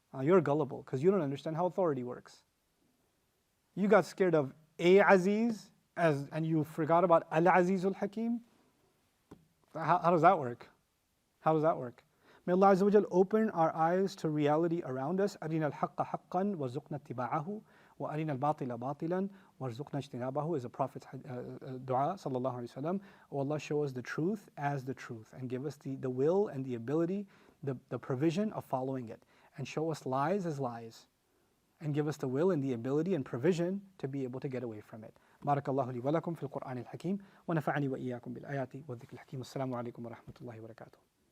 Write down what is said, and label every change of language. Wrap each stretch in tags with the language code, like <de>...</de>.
<en>You're gullible, because you don't understand how authority works. You got scared of Aziz, and you forgot about Al-Azizul Hakim. How does that work? How does that work? May Allah Azza wa Jal open our eyes to reality around us.</en> <ar>أَرِنَا الْحَقَّ حَقًّا وَارْزُقْنَا اتِّبَاعَهُ وَأَرِنَا الْبَاطِلَ بَاطِلًا وَارْزُقْنَا اجْتِنَابَهُ</ar> <en>is a Prophet's dua,</en> <ar>sallallahu alayhi wa sallam.</ar> <en>Oh Allah, show us the truth as the truth, and give us the will and the ability, the provision of following it. And show us lies as lies, and give us the will and the ability and provision to be able to get away from it.</en> <ar>بارك الله لي ولكم في القرآن الحكيم ونفعني وإياكم بالآيات والذكر الحكيم. السلام عليكم ورحمة الله وبركاته.</ar>